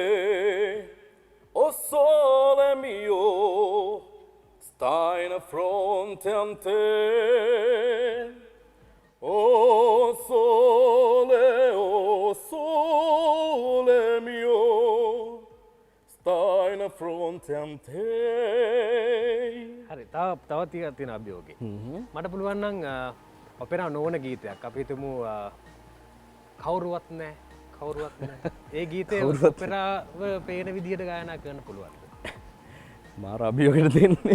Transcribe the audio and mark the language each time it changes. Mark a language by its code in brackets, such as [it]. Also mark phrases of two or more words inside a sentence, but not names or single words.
[it] o sole mio stai in fronte a te o sole mio stai in fronte a te [si] හරි තවත් තියෙන අභියෝගේ. මට පුළුවන් නම් ඔපෙරා නොවන ගීතයක් අපි හිතමු කවුරුවත් නැහැ. ඒ ගීතේ ඔපෙරාව පේන විදිහට ගායනා කරන්න පුළුවන්. මාර අභියෝගයට දෙන්නේ.